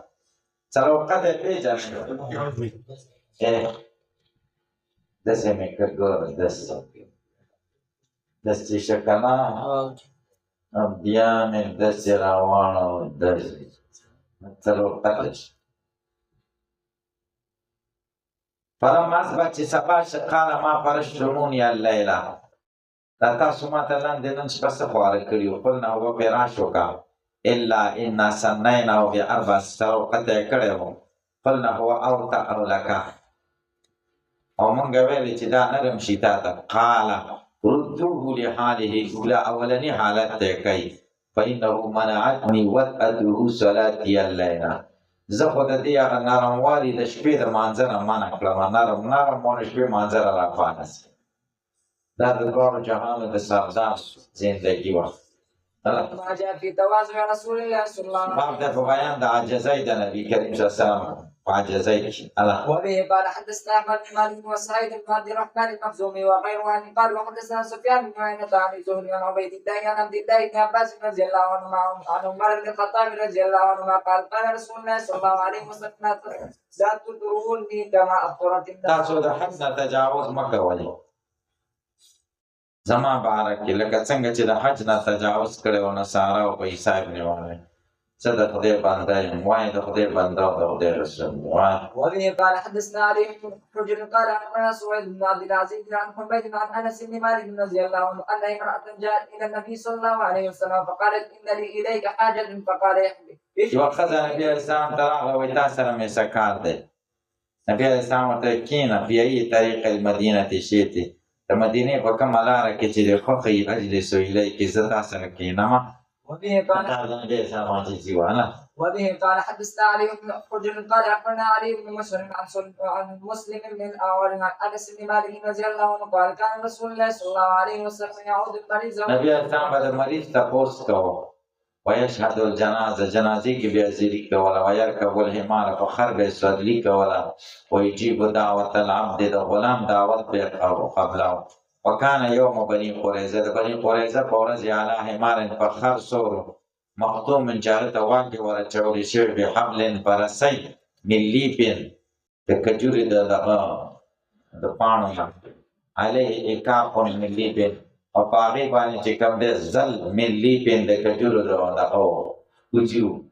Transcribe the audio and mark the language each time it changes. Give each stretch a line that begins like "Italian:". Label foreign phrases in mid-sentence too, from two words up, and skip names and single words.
Pashto: څلور قطع پیژنې داسې مې کړ ګوره داسې شه که نه بیا مې داسې راواړو داسې څلور قطع شي.
Arabic: فلما اصبح
Pashto: چې سبا شه
Arabic: قال ما فرشتموني اللیله
Pashto: دا تاسو ماته لاندې نن شپه څه خواره کړي وو.
Arabic: قلنا هو فراش وکړه الا انا سنیناه ب4
Pashto: څلور قطع کړی وو.
Arabic: قلنا هو اوطأ لک
Pashto: او مونږ ویلې چې دا نرم شي تا ته.
Arabic: قال ردوه لحاله الاولى
Pashto: اولني حالت ته کوي.
Arabic: فانه منعتني وطأته صلاتي الليله
Pashto: زه خو د دې هغه نرموالي د شپې د مانځه نه منع کړم. نرم و د شپې مانځه را راپانه سي. دا د دواړو جهانو د سردار زندګي وه.
Arabic: ما جاء في تواضع رسول الله صلى الله عليه وسلم. باب
Pashto: ده په بیان د عاجزۍ د نبي کریم
Arabic: صلی الله علیه وسلم
Pashto: په عاجزۍ کې.
Arabic: وبه قال حدثنا احمد بن مالك وسعيد بن عبد الرحمن المخزومي وغيره عن قال وحدثنا سفيان بن عيينة عن الزهري عن عبيد الله عن عبد الله بن عباس رضي الله عنهما عن عمر بن الخطاب رضي الله عنهما قال قال رسول الله صلى الله عليه وسلم لا تطروني كما أطرت الناس.
Pashto: تاسو د حد نه تجاوز مه کوئ زما باره کې لکه څنګه چې د حج نه تجاوز کړی و نصارا او په عیسی ابن وهب. صدق خدای بنده وای د خدای بنده او د خدای رسول وای.
Arabic: وبه قال حدثنا علي بن حجر قال عن سويد بن عبد العزيز عن حميد عن انس بن مالك رضي الله عنه ان امراه جاءت الى النبي صلى الله عليه وسلم فقالت ان لي اليك حاجه فقال يحمي.
Pashto: یو ښځه نبي علیه السلام ته راغله وایي تا سره مې څه کار دی. نبي علیه السلام ورته کښېنه
Arabic: فی ای طریق المدینة شئت،
Pashto: د مدینې په کومه لاره کې چې دې خوښوي
Arabic: اجلس الیک
Pashto: زه تا سره کښېنم.
Arabic: وبه قال
Pashto: دا د نبي علیه السلام عاجزي وه نه.
Arabic: وبه قال حدثنا علي بن حجر قال اخبرنا علي بن مسلم عن مسلم بن الاعور عن انس بن مالك رضي الله عنه قال كان رسول الله صلى الله عليه وسلم يعود المريض.
Pashto: نبي علیه السلام به د مریض تپوس کوه
Arabic: ویشهد الجنازه،
Pashto: جنازې کې به حاضري کوله،
Arabic: ویرکب الحمار
Pashto: په خر به سورلي کوله،
Arabic: ویجیب دعوت العبد
Pashto: د غلام دعوت به قبله.
Arabic: وکان یوم بني قریظه،
Pashto: د بني قریظه په ورځ
Arabic: علی حمار
Pashto: په خر سور مختوم چې هغه ته واګې ورچولی شوي بحبل په رسۍ
Arabic: من لیبن
Pashto: د کجورې د پاڼو نه
Arabic: علیه اکاف من لیبن
Pashto: او په هغې باندې چې کوم دی
Arabic: زل من لیبن
Pashto: د کجورو دغه کوچي و.